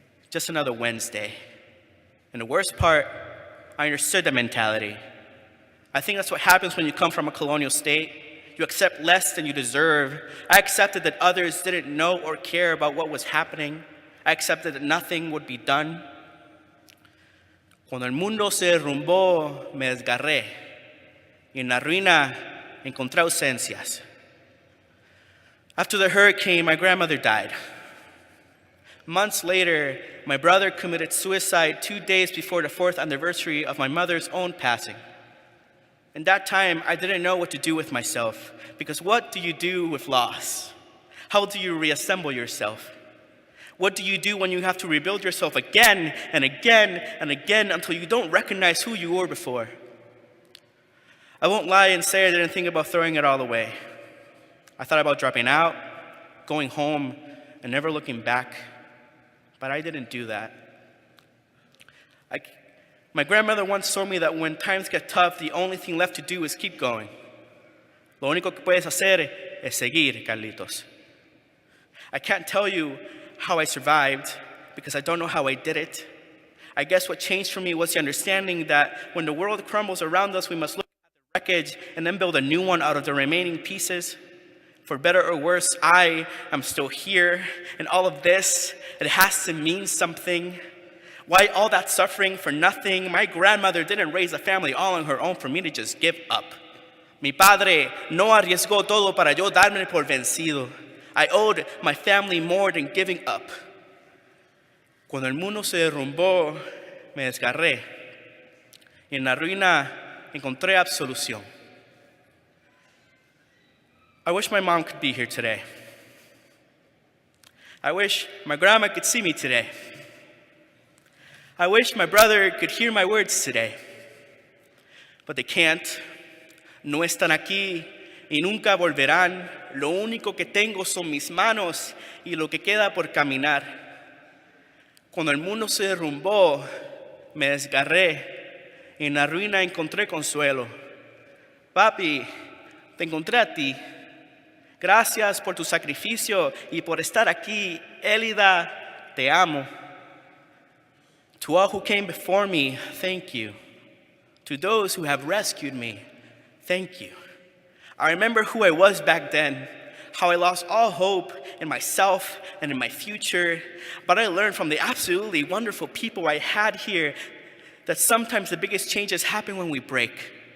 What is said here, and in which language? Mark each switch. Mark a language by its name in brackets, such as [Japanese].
[English] Just another Wednesday. And the worst part, I understood the mentality. I think that's what happens when you come from a colonial state. You accept less than you deserve. I accepted that others didn't know or care about what was happening. I accepted that nothing would be done. [Spanish] Cuando el mundo se derrumbó, me desgarré. Y en la ruina encontré ausencias. [English] After the hurricane, my grandmother died. Months later, my brother committed suicide 2 days before the 4th anniversary of my mother's own passing. In that time, I didn't know what to do with myself, because what do you do with loss? How do you reassemble yourself? What do you do when you have to rebuild yourself again and again and again until you don't recognize who you were before? I won't lie and say I didn't think about throwing it all away. I thought about dropping out, going home, and never looking back. But I didn't do that. My grandmother once told me that when times get tough, the only thing left to do is keep going. [Spanish] Lo único que puedes hacer es seguir, Carlitos. [English] I can't tell you how I survived because I don't know how I did it. I guess what changed for me was the understanding that when the world crumbles around us, we must look at the wreckage and then build a new one out of the remaining pieces. For better or worse, I am still here, and all of this, it has to mean something. Why all that suffering for nothing? My grandmother didn't raise a family all on her own for me to just give up. [Spanish] Mi padre no arriesgó todo para yo darme por vencido. [English] I owed my family more than giving up. [Spanish] Cuando el mundo se derrumbó, me desgarré, y en la ruina encontré absolución. [English] I wish my mom could be here today. I wish my grandma could see me today. I wish my brother could hear my words today. But they can't. [Spanish] No están aquí y nunca volverán. Lo único que tengo son mis manos y lo que queda por caminar. Cuando el mundo se derrumbó, me desgarré y en la ruina encontré consuelo. Papi, te encontré a ti. Gracias por tu sacrificio y por estar aquí. Elida, te amo. [English] To all who came before me, thank you. To those who have rescued me, thank you. I remember who I was back then, how I lost all hope in myself and in my future, but I learned from the absolutely wonderful people I had here that sometimes the biggest changes happen when we break.